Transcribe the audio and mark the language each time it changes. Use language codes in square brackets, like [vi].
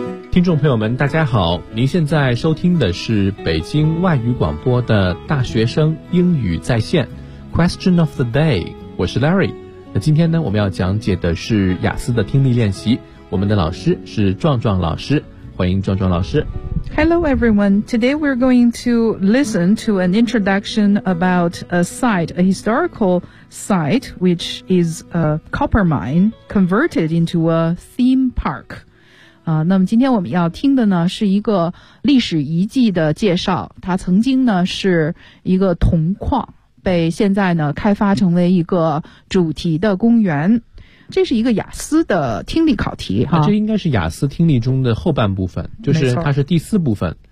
[zh] 听众朋友们大家好，您现在收听的是北京外语广播的大学生英语在线 [en] Question of the day， [zh] 我是 Larry。那今天呢，我们要讲解的是雅思的听力练习，我们的老师是壮壮老师，欢迎壮壮老师。 [en] Hello everyone, today we're going to listen to an introduction about a site, a historical site, which is a copper mine converted into a theme park. [zh] 那么今天我们要听的呢是一个历史遗迹的介绍，它曾经呢是一个铜矿，被现在呢开发成为一个主题的公园。这是一个雅思的听力考题哈、啊、这应该是雅思听力中的后半部分，就是它是第四部分。